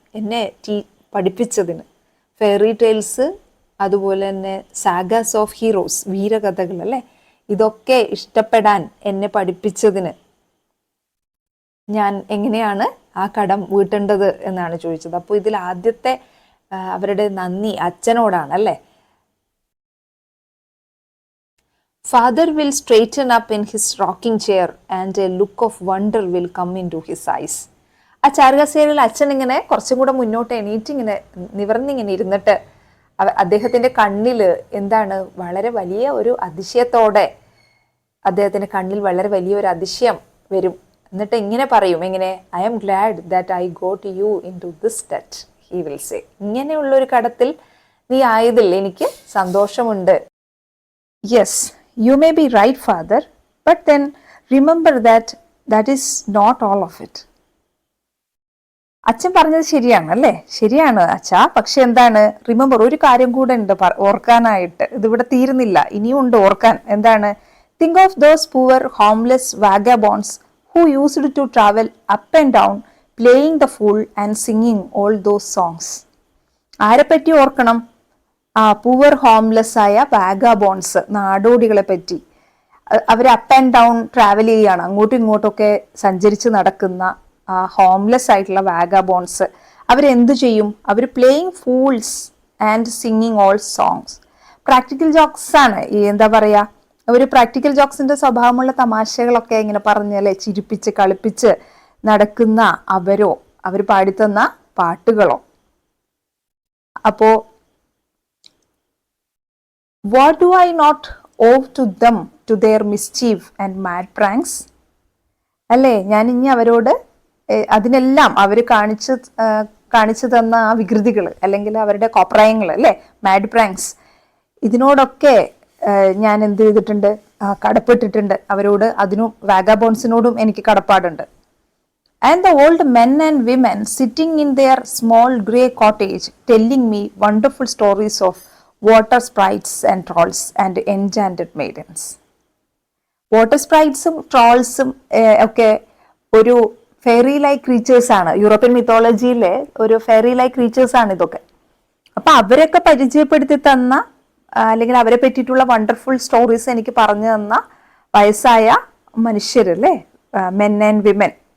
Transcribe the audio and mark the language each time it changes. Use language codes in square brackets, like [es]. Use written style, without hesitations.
[ml] എന്നെ പഠിപ്പിച്ചതിന്. Fairy tales, അതുപോലെ തന്നെ [en] sagas of heroes, [ml] വീരകഥകൾ അല്ലേ, ഇതൊക്കെ ഇഷ്ടപ്പെടാൻ എന്നെ പഠിപ്പിച്ചതിന് ഞാൻ എങ്ങനെയാണ് ആ കടം വീട്ടേണ്ടത് എന്നാണ് ചോദിച്ചത്. അപ്പോൾ ഇതിൽ ആദ്യത്തെ അവരുടെ നന്ദി അച്ഛനോടാണ് അല്ലേ. [en] Father will straighten up in his rocking chair and a look of wonder will come into his eyes. [ml] ആ ചാരുകസേരയിൽ അച്ഛൻ ഇങ്ങനെ കുറച്ചും കൂടെ മുന്നോട്ട് എണീറ്റിങ്ങനെ നിവർന്നിങ്ങനെ ഇരുന്നിട്ട് അദ്ദേഹത്തിൻ്റെ കണ്ണിൽ എന്താണ്? വളരെ വലിയ ഒരു അതിശയത്തോടെ അദ്ദേഹത്തിൻ്റെ കണ്ണിൽ വളരെ വലിയൊരു അതിശയം വരും. എന്നിട്ട് ഇങ്ങനെ പറയും, എങ്ങനെ? [en] I am glad that I got you into this debt, he will say. [ml] ഇങ്ങനെയുള്ളൊരു കടത്തിൽ നീ ആയതിൽ എനിക്ക് സന്തോഷമുണ്ട്. [en] Yes, you may be right, father, but then remember that is not all of it. [ml] അച്ഛൻ പറഞ്ഞത് ശരിയാണ് അല്ലേ? ശരിയാണ് അച്ഛാ. പക്ഷെ എന്താണ്? റിമെമ്പർ, ഒരു കാര്യം കൂടെ ഉണ്ട് ഓർക്കാനായിട്ട്. ഇതിവിടെ തീരുന്നില്ല, ഇനിയും ഉണ്ട് ഓർക്കാൻ. എന്താണ്? [en] Think of those poor homeless vagabonds who used to travel up and down playing the fool and singing all those songs. [ml] ആരെപ്പറ്റി ഓർക്കണം? പൂവർ ഹോംലെസ് ആയ വാഗബോൺസ്, നാടോടികളെ പറ്റി. അവർ [en] up and down [ml] ട്രാവൽ ചെയ്യുകയാണ്, അങ്ങോട്ടും ഇങ്ങോട്ടൊക്കെ സഞ്ചരിച്ച് നടക്കുന്ന ഹോംലെസ് ആയിട്ടുള്ള വാഗബോൺസ്. അവരെന്തു ചെയ്യും? [en] അവർ playing fools and singing all songs. [ml] Practical jokes ആണ് ഈ എന്താ പറയുക, ഒരു പ്രാക്ടിക്കൽ ജോക്സിന്റെ സ്വഭാവമുള്ള തമാശകളൊക്കെ ഇങ്ങനെ പറഞ്ഞല്ലേ, ചിരിപ്പിച്ച് കളിപ്പിച്ച് നടക്കുന്ന അവർ പാടിത്തന്ന പാട്ടുകളോ. [en] അപ്പോ what do I not owe to them, to their mischief and mad pranks? [ml] അല്ലേ, ഞാൻ ഇനി അവരോട് അതിനെല്ലാം അവർ കാണിച്ചു തന്ന ആ വികൃതികൾ അല്ലെങ്കിൽ അവരുടെ കോപ്രായങ്ങൾ അല്ലേ, [en] mad pranks, [ml] ഇതിനോടൊക്കെ ഞാൻ എന്ത് ചെയ്തിട്ടുണ്ട്? കടപ്പെട്ടിട്ടുണ്ട് അവരോട്. അതിനും വാഗബോൺസിനോടും എനിക്ക് കടപ്പാടുണ്ട്. [en] And the old men and women sitting in their small grey cottage telling me wonderful stories of water sprites and trolls and enchanted maidens. [ml] Water സ്പ്രൈറ്റ്സും ട്രോൾസും ഒക്കെ ഒരു [en] fairy like creatures [ml] ആണ്. യൂറോപ്യൻ മിത്തോളജിയിലെ ഒരു [en] fairy like creatures [ml] ആണ് ഇതൊക്കെ. അപ്പൊ അവരൊക്കെ പരിചയപ്പെടുത്തി തന്ന അല്ലെങ്കിൽ അവരെ പറ്റിയിട്ടുള്ള [en] wonderful stories [ml] എനിക്ക് പറഞ്ഞു തന്ന വയസ്സായ മനുഷ്യരല്ലേ, [en] Men and women.